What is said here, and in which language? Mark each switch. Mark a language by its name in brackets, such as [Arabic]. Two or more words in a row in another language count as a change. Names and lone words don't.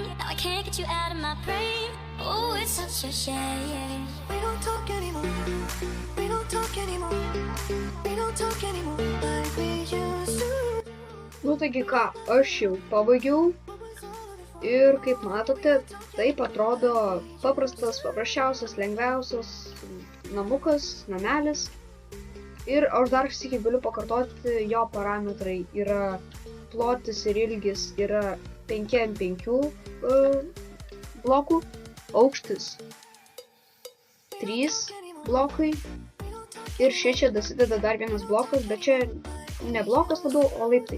[English] Now I can't get you out of my brain. Oh, it's such a shame. We don't talk anymore. We don't talk anymore. We don't talk anymore like we used to. [Lithuanian] Taigi ką, aš jau pabaigiau. Ir kaip matote, taip atrodo paprasčiausias, lengviausias namukas, namelis. Ir aš dar sykį galiu pakartoti, jo parametrai yra plotis ir ilgis yra 5 ant 5 blokų, aukštis 3 blokai ir čia dasideda dar vienas blokas, bet čia ne blokas labiau, o laiptai.